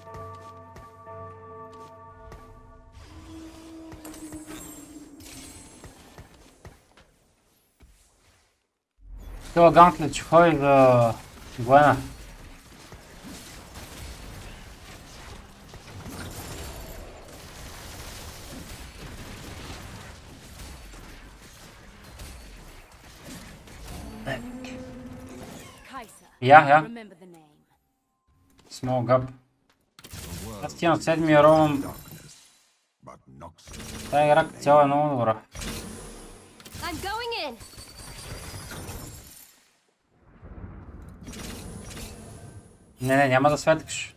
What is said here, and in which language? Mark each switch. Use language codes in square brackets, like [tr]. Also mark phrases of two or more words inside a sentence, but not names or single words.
[bg] Това гантлет ще ходи за Гуена. [en] Kai'Sa, remember the name. Small gap. [bg] Аз ти на седмия ровам. Тая игра като цяло е много добра. [en] I'm going in. [bg] Не, няма да светкаш.